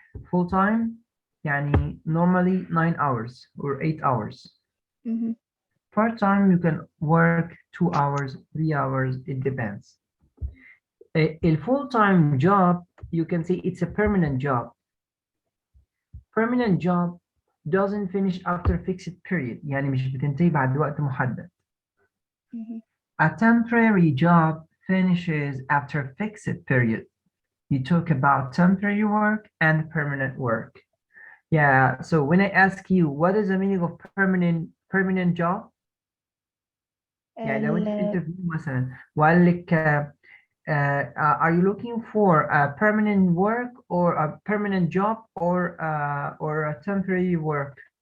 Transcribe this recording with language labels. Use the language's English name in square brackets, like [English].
[English] Full-time يعني normally 9 hours or 8 hours. Part-time you can work 2 hours, 3 hours, it depends. A full-time job, you can say it's a permanent job. Permanent job doesn't finish after fixed period. [Arabic] يعني مش بتنتهي بعد وقت محدد. [English] A temporary job finishes after fixed period. You talk about temporary work and permanent work. Yeah, so when I ask you, what is the meaning of permanent job? يعني لو انت interview مثلا وقال لك are you looking for a permanent work or a permanent job or a temporary work?